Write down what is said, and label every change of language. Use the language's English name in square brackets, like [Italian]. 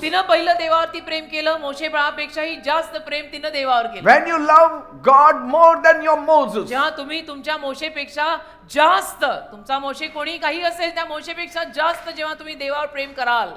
[Marathi] तिनं पहिलं देवावरती प्रेम केलं. मोशे बाळापेक्षाही जास्त प्रेम तिनं देवावर केलं. [English] When you love God more than your Moses, [Marathi] जेव्हा तुम्ही तुमच्या मोशेपेक्षा जास्त, तुमचा मोशे कोणी काही असेल त्या मोशेपेक्षा जास्त जेव्हा तुम्ही देवावर प्रेम कराल,